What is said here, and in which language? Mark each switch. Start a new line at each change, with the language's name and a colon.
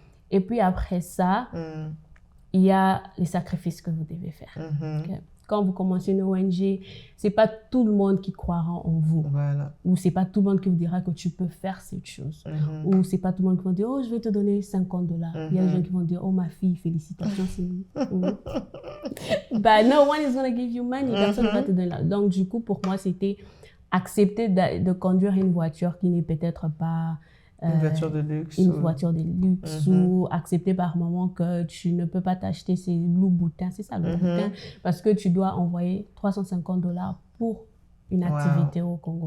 French: Et puis après ça, il y a les sacrifices que vous devez faire. Quand vous commencez une ONG, c'est pas tout le monde qui croira en vous. Ou c'est pas tout le monde qui vous dira que tu peux faire cette chose. Ou c'est pas tout le monde qui va dire, oh, je vais te donner $50. Il y a des gens qui vont dire, oh, ma fille, félicitations, c'est nous.
English: But no one is going to give you money.
French: Personne ne va te donner là. Donc, du coup, pour moi, c'était accepter de conduire une voiture qui n'est peut-être pas une voiture de luxe. Ou accepter par moment que tu ne peux pas t'acheter ces loups-boutins, c'est ça le boutin, parce que tu dois envoyer $350 pour une activité au Congo.